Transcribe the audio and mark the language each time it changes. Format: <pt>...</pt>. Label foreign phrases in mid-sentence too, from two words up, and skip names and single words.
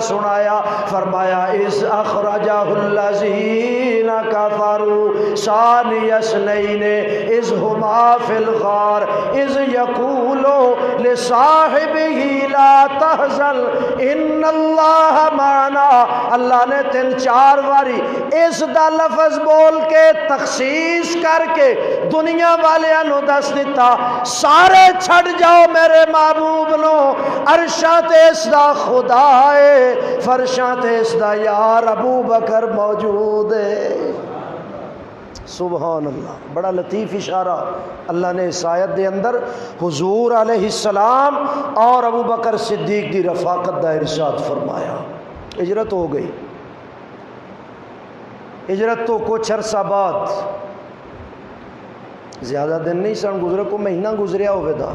<ar>سنایا فرمایا اس اخرجہ الذین کفروا ثانی اثنین اذ ہما فی الغار اذ یقول لصاحبہ لا تحزن ان اللہ معنا</ar> <pa>اللہ نے 3-4 واری اس دا لفظ بول کے تخصیص کر کے دنیا والے نو دس دیتا سارے چھڑ جاؤ میرے محبوب نو عرشاں تے اس دا خدا ہے فرشاں تے اس دا یار ابو بکر موجود ہے۔</pa> <ar>سبحان اللہ،</ar> <pa>بڑا لطیف اشارہ اللہ نے اس آیت دے اندر حضور</pa> <ar>علیہ السلام</ar> <pa>اور ابو بکر صدیق دی رفاقت دا ارشاد فرمایا۔ ہجرت ہو گئی، ہجرت تو کچھ عرصہ بعد، زیادہ دن نہیں سن گزرے، کو مہینہ گزریا ہوئے دا۔</pa>